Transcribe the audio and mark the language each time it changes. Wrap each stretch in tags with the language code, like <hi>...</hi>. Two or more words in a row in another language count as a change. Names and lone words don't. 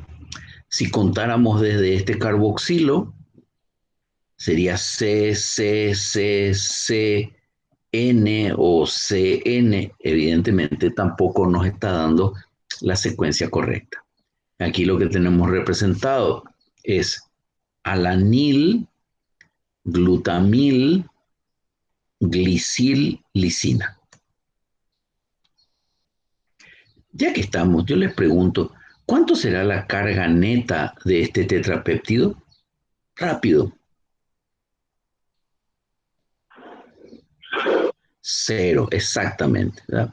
<es>Si contáramos desde este carboxilo, sería C, C, C, C, N o CN. Evidentemente tampoco nos está dando la secuencia correcta. Aquí lo que tenemos representado es alanil, glutamil, glicil, lisina. Ya que estamos, yo les pregunto, ¿cuánto será la carga neta de este tetrapéptido? Rápido. 0, exactamente, ¿verdad?</es>